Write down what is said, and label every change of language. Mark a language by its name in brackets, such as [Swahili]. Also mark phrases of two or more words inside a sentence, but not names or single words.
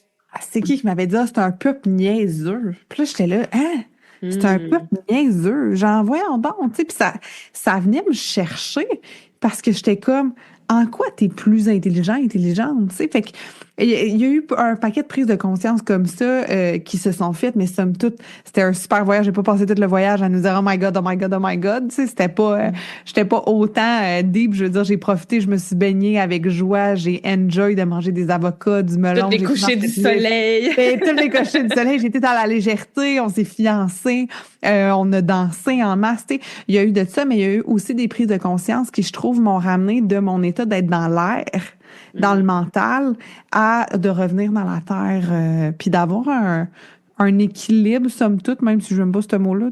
[French] C'est qui m'avait dit c'est un peuple niaiseux. Puis là j'étais là c'est un peuple niaiseux. J'en voyons donc, tu sais, puis ça venait me chercher parce que j'étais comme en quoi t'es plus intelligente, tu sais. Fait que il y a eu un paquet de prises de conscience comme ça qui se sont faites, mais somme toute, c'était un super voyage. J'ai pas passé tout le voyage à nous dire [English] oh my God, oh my God, oh my God. [French] Tu sais, c'était pas, j'étais pas autant deep. Je veux dire, j'ai profité, je me suis baignée avec joie, j'ai enjoy de manger des avocats, du melon. Tous les couchers du soleil. Tous les couchers du soleil. J'étais dans la légèreté, on s'est fiancés, on a dansé en masse. Tu sais, il y a eu de ça, mais il y a eu aussi des prises de conscience qui, je trouve, m'ont ramené de mon état d'être dans l'air, dans le mental, de revenir dans la terre, puis d'avoir un équilibre, somme toute, même si je n'aime pas ce mot-là.